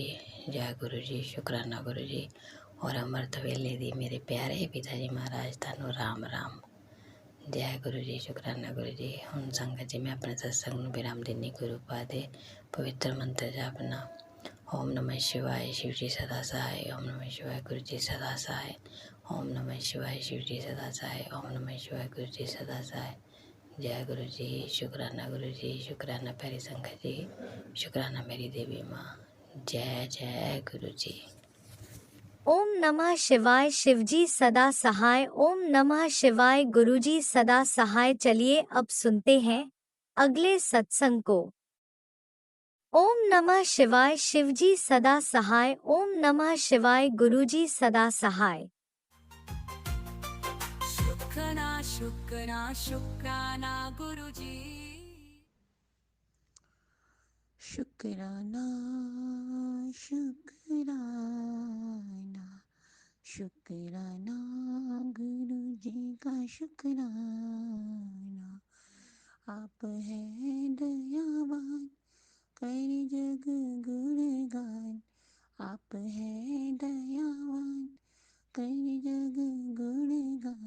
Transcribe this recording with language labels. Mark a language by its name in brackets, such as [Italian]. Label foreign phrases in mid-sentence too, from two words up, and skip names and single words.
[Punjabi] ਜੈ ਗੁਰੂ ਜੀ, ਸ਼ੁਕਰਾਨਾ ਗੁਰੂ ਜੀ। ਔਰ ਅੰਮ੍ਰਿਤ ਵੇਲੇ ਦੀ ਮੇਰੇ ਪਿਆਰੇ ਪਿਤਾ ਜੀ ਮਹਾਰਾਜ ਤੁਹਾਨੂੰ ਰਾਮ ਰਾਮ। ਜੈ ਗੁਰੂ ਜੀ, ਸ਼ੁਕਰਾਨਾ ਗੁਰੂ ਜੀ। ਹੁਣ ਸੰਗਤ ਜੀ ਮੈਂ ਆਪਣੇ ਸਤਸੰਗ ਨੂੰ ਵਿਰਾਮ ਦਿੰਦੀ। ਗੁਰੂ ਪਾਦ ਦੇ ਪਵਿੱਤਰ ਮੰਤਰ ਜਪਣਾ। [Hindi] ਓਮ ਨਮः शिवाय शिव जी सदा सहाय, ओम नमः शिवाय गुरु जी सदा सहाय, ओम नमः शिवाय शिव जी सदा सहाय, ओम नमः शिवाय गुरु जी सदा सहाय। जय गुरु जी, शुकराना गुरु जी, शुकराना प्यारी संगत जी, शुकराना मेरी देवी माँ। जय जय गुरु जी। ओम नमः शिवाय शिवजी सदा सहाय, ओम नमः शिवाय गुरुजी सदा सहाय। चलिए अब सुनते हैं अगले सत्संग को। ओम नमः शिवाय शिवजी सदा सहाय, ओम नमः शिवाय गुरुजी सदा सहाय। शुक्राना शुक्राना शुक्राना गुरुजी, शुक्राना शुक्राना शुक्राना गुरुजी का शुक्राना। आप हैं दयावान कर जग गुणगान, आप हैं दयावान कर जग गुणगान।